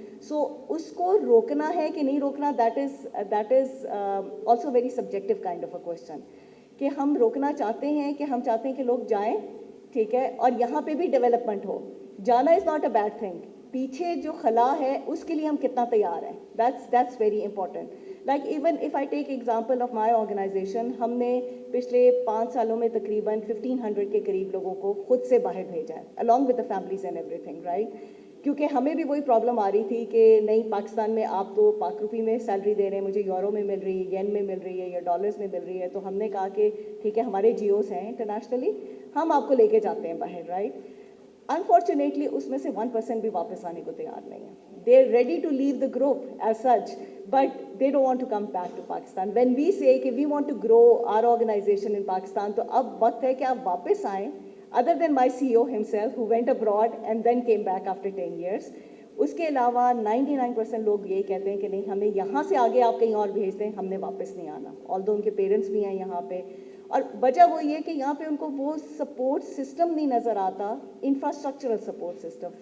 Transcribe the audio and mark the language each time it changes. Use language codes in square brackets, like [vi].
[ur] سو اس کو روکنا ہے کہ نہیں روکنا, [en] that is also very subjective kind of a question, [ur] کہ ہم روکنا چاہتے ہیں کہ ہم چاہتے ہیں کہ لوگ جائیں, ٹھیک ہے, اور یہاں پہ بھی ڈیولپمنٹ ہو. جانا [en] is not a bad thing, [ur] پیچھے جو خلا ہے اس کے لیے ہم کتنا تیار ہیں, [en] That's very important. Like even if I take example of my organization, [ur] ہم نے پچھلے 5 سالوں میں تقریباً 1500 کے قریب لوگوں کو خود سے باہر بھیجا ہے, [en] along with the families and everything, right. [ur] کیونکہ ہمیں بھی وہی پرابلم آ رہی تھی کہ نہیں پاکستان میں آپ تو پاک روپی میں سیلری دے رہے ہیں, مجھے یورو میں مل رہی ہے, ین میں مل رہی ہے, یا ڈالرز میں مل رہی ہے. تو ہم نے کہا کہ ٹھیک ہے ہمارے جیوز ہیں انٹرنیشنلی, ہم آپ کو لے کے جاتے ہیں باہر, رائٹ. انفارچونیٹلی اس میں سے 1% بھی واپس آنے کو تیار نہیں ہے. [en] They are ready to leave the group as such, but they don't want to come back to Pakistan. When we say کہ we want to grow our organization in Pakistan, [ur] تو اب وقت ہے کہ آپ واپس آئیں. [en] Other than my CEO himself who went abroad and then came back after 10 years, [ur] اس کے علاوہ 99% لوگ یہی کہتے ہیں کہ نہیں ہمیں یہاں سے آگے آپ کہیں اور بھیج دیں, ہم نے واپس نہیں آنا. although ان کے پیرنٹس بھی ہیں یہاں پہ, اور وجہ وہ یہ کہ یہاں پہ ان کو وہ سپورٹ سسٹم نہیں نظر آتا, انفراسٹرکچرل سپورٹ سسٹم.